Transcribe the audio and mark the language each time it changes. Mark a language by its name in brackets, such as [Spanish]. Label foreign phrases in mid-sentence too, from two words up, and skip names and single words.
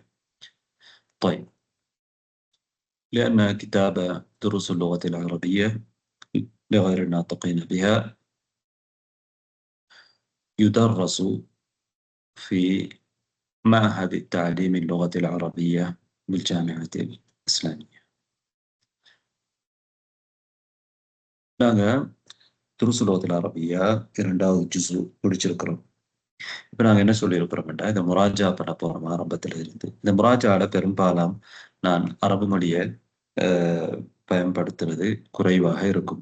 [Arabic] طيب، لأن كتاب دروس اللغة العربية لغير الناطقين بها يدرس في معهد التعليم اللغة العربية بالجامعة الإسلامية. [Tamil] நாங்கள் [Arabic] دروس اللغة العربية [Tamil] 2வது ஜுஸு முடிச்சிருக்கிறோம். இப்போ நாங்கள் என்ன சொல்லியிருக்கிறோம்னா, இந்த முராஜா பண்ண போகிறோம் ஆரம்பத்தில் இருந்து. இந்த முராஜாவில் பெரும்பாலும் நான் அரபு மொழியை பயன்படுத்துறது குறைவாக இருக்கும்.